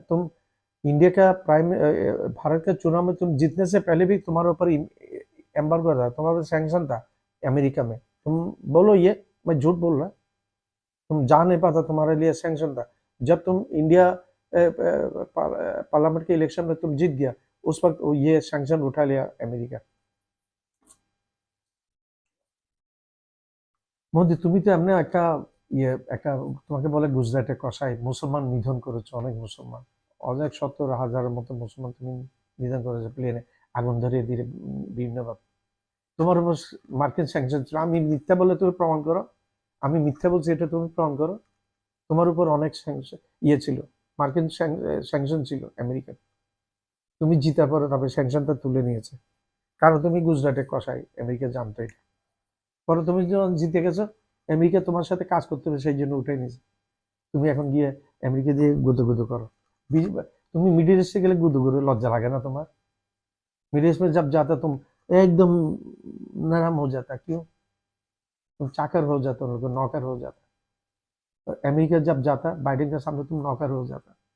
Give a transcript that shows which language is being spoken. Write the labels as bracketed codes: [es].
[hi] तुम इंडिया का भारत के चुनाव में तुम जीतने से पहले भी तुम्हारे ऊपर एम्बार्गो था, तुम्हारे ऊपर सैंक्शन था अमेरिका में। तुम बोलो ये, मैं झूठ बोल रहा, तुम जा नहीं पाता, तुम्हारे लिए सैंक्शन था। जब तुम इंडिया पार्लियामेंट के इलेक्शन में तुम जीत गया, उस वक्त ये सैंक्शन उठा लिया अमेरिका। [bn] মোদি তুমি তো এমনি একটা একটা তোমাকে বলে গুজরাটের কসাই, মুসলমান নিধন করেছো, অনেক মুসলমান, অনেক 70,000-এর মতো মুসলমান তুমি নিধন করেছো, প্লেনে আগুন ধরিয়ে দিয়ে বিভিন্নভাবে। তোমার উপর মার্কিন স্যাংশন ছিল, আমি মিথ্যা বলে তুমি প্রমাণ করো, আমি মিথ্যা বলছি এটা তুমি প্রমাণ করো। তোমার উপর অনেক ছিল, মার্কিন স্যাংশন ছিল আমেরিকান। তুমি জিতার পরে তবে স্যাংশনটা তুলে নিয়েছে, কারণ তুমি গুজরাটের কসাই, আমেরিকা জানতো এটা। পরে তুমি যখন জিতে গেছো, আমেরিকা তোমার সাথে কাজ করতে হবে, সেই জন্য উঠে নিয়েছে। তুমি এখন গিয়ে আমেরিকা দিয়ে গুদো গুদো করো। [hi] তুমি मिडिल ईस्ट से गले गुदो गुदो, लज्जा लगे ना तुम्हार? मिडिल ईस्ट में जब जाता तुम एकदम नरम हो जाता, क्यों? तुम चाकर हो जाता, उनको नौकर हो जाता। अमेरिका जब जाता बाइडेन के सामने तुम नौकर हो जाता।